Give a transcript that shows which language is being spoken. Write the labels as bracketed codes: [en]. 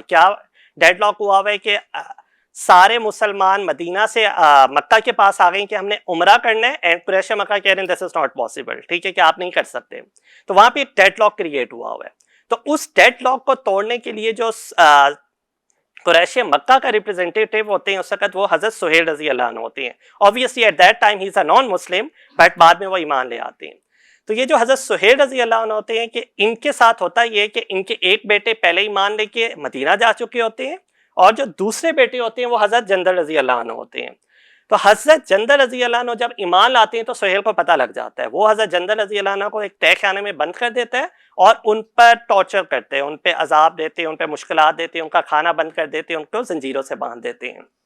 [ur] کیا dead lock ہوا ہے کہ سارے مسلمان مدینہ سے مکہ کے پاس آ گئے کہ ہم نے عمرہ کرنا ہے، اینڈ قریش مکہ کہہ رہے ہیں [en] This is not possible. [ur] ٹھیک ہے کہ آپ نہیں کر سکتے. تو وہاں پہ ایک ڈیڈ لاک کریٹ ہوا ہے. تو اس ڈیڈ لاک کو توڑنے کے لیے جو قریش مکہ کا ریپرزینٹیٹیو ہوتے ہیں اس وقت وہ حضرت سہیل رضی اللہ عنہ ہوتے ہیں. [en] obviously at that time he is a non muslim [ur] but بعد میں وہ ایمان لے آتے ہیں. تو یہ جو حضرت سہیل رضی اللہ عنہ ہوتے ہیں کہ ان کے ساتھ ہوتا یہ کہ ان کے ایک بیٹے پہلے ایمان لے کے مدینہ جا چکے ہوتے ہیں اور جو دوسرے بیٹے ہوتے ہیں وہ حضرت جندل رضی اللہ عنہ ہوتے ہیں. تو حضرت جندل رضی اللہ عنہ جب ایمان لاتے ہیں تو سہیل کو پتہ لگ جاتا ہے. وہ حضرت جندل رضی اللہ عنہ کو ایک تہہ خانے میں بند کر دیتا ہے اور ان پر ٹارچر کرتے ہیں، ان پہ عذاب دیتے ہیں، ان پہ مشکلات دیتے ہیں، ان کا کھانا بند کر دیتے ہیں، ان کو زنجیروں سے باندھ دیتے ہیں.